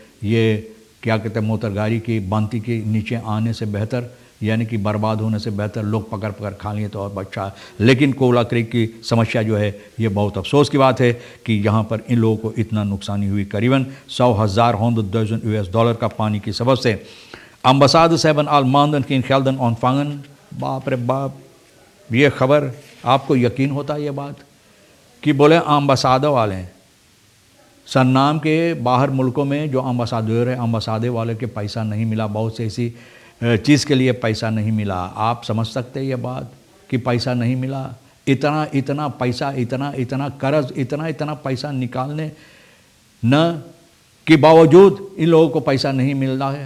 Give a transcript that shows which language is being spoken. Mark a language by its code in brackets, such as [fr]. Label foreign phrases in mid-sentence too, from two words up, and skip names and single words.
[hns] ये क्या कहते हैं, मोटर गाड़ी की बांती के नीचे आने से बेहतर, यानी कि बर्बाद होने से बेहतर लोग पकड़ खा लिए तो और अच्छा। लेकिन कोला क्रीक की समस्या जो है, ये बहुत अफसोस की बात है कि यहाँ पर इन लोगों को इतना नुकसानी हुई, करीबन 100,000 US डॉलर का पानी की सबब से। [nl] Ambassades hebben al maanden geen gelden ontvangen। [hns] बाप रे बाप, ये खबर आपको यकीन होता है ये बात कि बोले अम्बासादर वाले हैं, सरनाम के बाहर मुल्कों में जो अम्बासाडर है, अम्बासादे वाले के पैसा नहीं मिला, बहुत से ऐसी चीज़ के लिए पैसा नहीं मिला। आप समझ सकते हैं ये बात कि पैसा नहीं मिला। इतना पैसा, इतना कर्ज, इतना पैसा निकालने न के बावजूद इन लोगों को पैसा नहीं मिल रहा है।